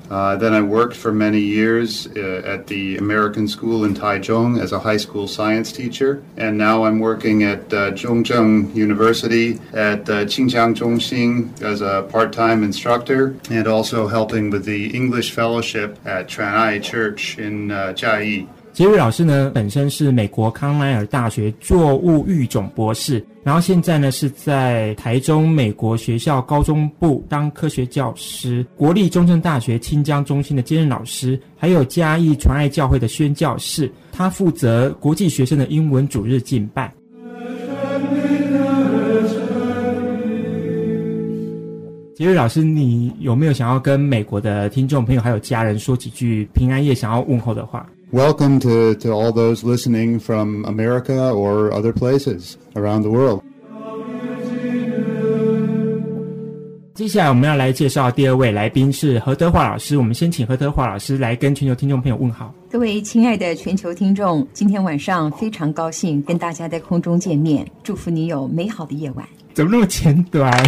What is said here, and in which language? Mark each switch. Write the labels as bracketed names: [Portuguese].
[English] Then I worked for many years at the American School in Taichung as a high school science teacher. And now I'm working at Zhongzheng University at Qingjiang Zhongxing as a part-time instructor and also helping with the English Fellowship at Chuan'ai Church in Jiayi. [Chinese] 杰瑞老师呢，本身是美国康奈尔大学作物育种博士，然后现在呢是在台中美国学校高中部当科学教师，国立中正大学清江中心的兼任老师，还有嘉义传爱教会的宣教士，他负责国际学生的英文主日敬拜。杰瑞老师，你有没有想要跟美国的听众朋友还有家人说几句平安夜想要问候的话？ [English] Welcome to all those listening from America or other places around the world. [Chinese] 接下来我们要来介绍第二位来宾是何德华老师，我们先请何德华老师来跟全球听众朋友问好。各位亲爱的全球听众，今天晚上非常高兴跟大家在空中见面，祝福你有美好的夜晚。怎么那么简短？